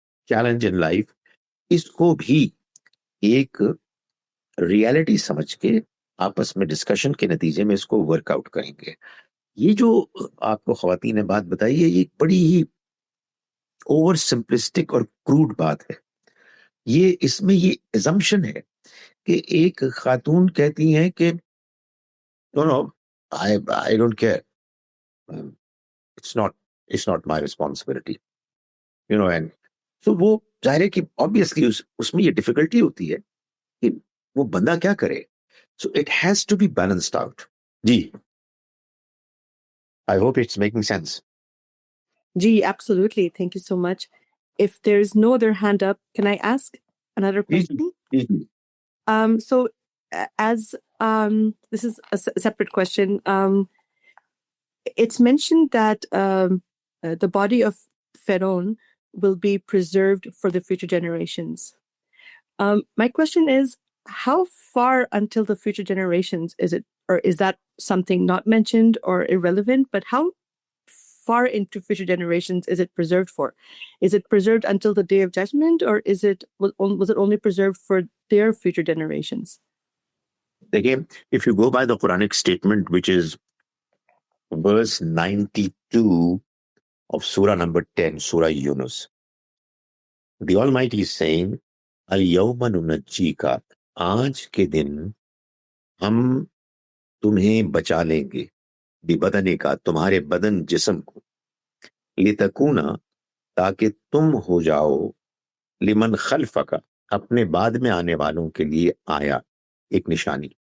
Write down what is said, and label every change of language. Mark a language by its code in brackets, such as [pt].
[ur] Challenge in life. اس کو بھی ایک ریالٹی سمجھ کے آپس میں ڈسکشن کے نتیجے میں اس کو ورک آؤٹ کریں گے۔ یہ جو آپ کو خواتین نے بات بتائی ہے، یہ بڑی ہی اوور سمپلسٹک اور کروڈ بات ہے۔ یہ اس میں یہ ایزمپشن ہے کہ ایک خاتون کہتی ہیں کہ نو نو [en] I don't care, it's not my responsibility, and so [ur] وہ ظاہر ہے کہ [en] obviously [ur] اس میں یہ ڈیفیکلٹی ہوتی ہے کہ وہ بندہ کیا کرے۔ [en] So it has to be balanced out. جی، I hope it's making sense. Gee, absolutely. Thank you so much. If there's no other hand up, can I ask another question? Easy. So as this is a separate question. It's mentioned that the body of Pharaoh will be preserved for the future generations. My question is, how far until the future generations is it, or is that something not mentioned or irrelevant? But how far into future generations is it preserved for? Is it preserved until the day of judgment, or was it only preserved for their future generations? Again, if you go by the Quranic statement, which is verse 92 of Surah number 10, Surah Yunus, [ur] the Almighty is saying, [ar] Al-yawma nunajjika, [ur] آج کے دن ہم تمہیں بچا لیں گے، ببدنے کا، تمہارے بدن جسم کو، لتکونا، تاکہ تم ہو جاؤ، [ar] لمن خلفک، [ur] اپنے بعد میں آنے والوں کے لیے آیا، ایک نشانی،